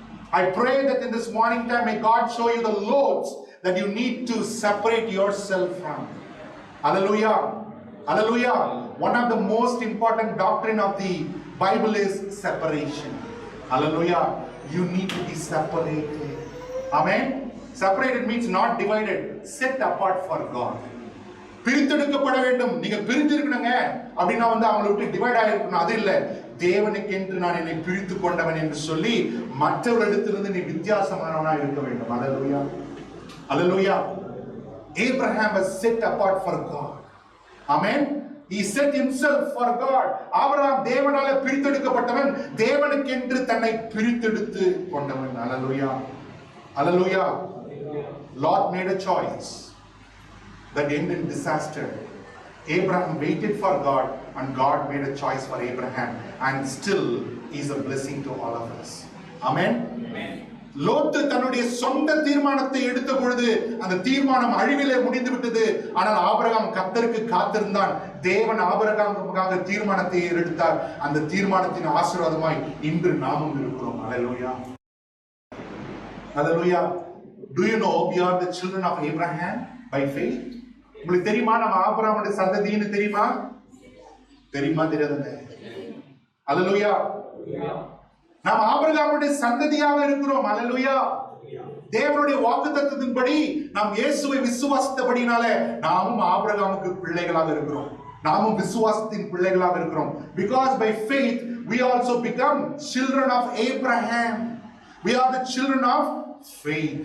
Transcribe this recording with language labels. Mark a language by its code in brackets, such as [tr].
[en] I pray that in this morning time may God show you the loads that you need to separate yourself from. Hallelujah. Hallelujah. One of the most important doctrine of the Bible is separation. Hallelujah. You need to be separated. Amen. Separated means not divided, set apart for God. [ta] பிரித்தெடுக்கப்பட வேண்டும். நீங்க பிரிந்து இருக்கணுங்க அப்படின்னா அவங்களை விட்டு divide ஆகிருக்கணும், அது இல்ல. தேவனுக்கு என்று நான் என்னை பிரித்து கொண்டவன் என்று சொல்லி மற்றவர்களிடத்திலிருந்து நீ வித்தியாசமானவனா இருக்க வேண்டும். அல்லேலூயா. அல்லேலூயா. [en] Abraham was set apart for God. Amen. He set himself for God. [ta] Abraham தேவனால பிரித்தெடுக்கப்பட்டவன், தேவனுக்கு என்று தன்னை பிரித்தெடுத்து கொண்டவன். அல்லேலூயா. அல்லேலூயா. [en] Lot made a choice that ended in disaster. Abraham waited for God and God made a choice for Abraham, and still is a blessing to all of us. Amen. [ta] லோத்து தன்னுடைய சொந்த தீர்மானத்தை எடுத்த பொழுது அந்த தீர்மானம் அழிவிலே முடிந்து விட்டது. ஆனால் ஆபிரகாம் கர்த்தருக்கு காத்திருந்தான். தேவன் ஆபிரகாமுக்காக தீர்மானத்தை எடுத்தார். அந்த தீர்மானத்தின் ஆசீர்வாதமாய் இன்று நாமும் இருக்கிறோம். அல்லேலூயா. அல்லேலூயா. [en] Do you know we are the children of Abraham by faith? [ta] உங்களுக்கு தெரியுமா நம்ம ஆபிரகாமுடைய சந்ததின்னு தெரியுமா? தெரியுமா தெரியாதுங்க? அல்லேலூயா. நாம் ஆபிரகாமுடைய சந்ததியாக இருக்கிறோம். அல்லேலூயா. தேவனுடைய வாக்குத்தத்தத்தின்படி நாம் இயேசுவை விசுவாசித்தபடினால நாமும் ஆபிரகாமுக்கு பிள்ளைகளாக இருக்கிறோம். நாமும் விசுவாசத்தின் பிள்ளைகளாக இருக்கிறோம். [en] Because by faith we also become children of Abraham. We are the children of faith.